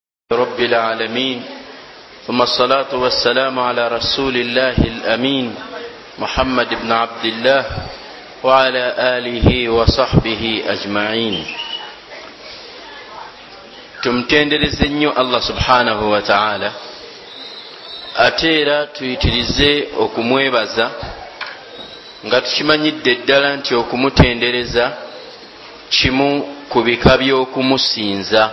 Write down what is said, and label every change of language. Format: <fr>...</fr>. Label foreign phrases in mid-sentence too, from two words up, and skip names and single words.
<ar>رب العالمين ثم الصلاة والسلام على رسول الله الأمين محمد بن عبد الله وعلى آله وصحبه أجمعين.</ar> <lg>tumtendereze nnyo</lg> <ar>الله سبحانه وتعالى,</ar> <lg>ate era tuyitirize okumwebaza nga tukimanyidde ddala nti okumutendereza kimu ku bika by'okumusinza.</lg>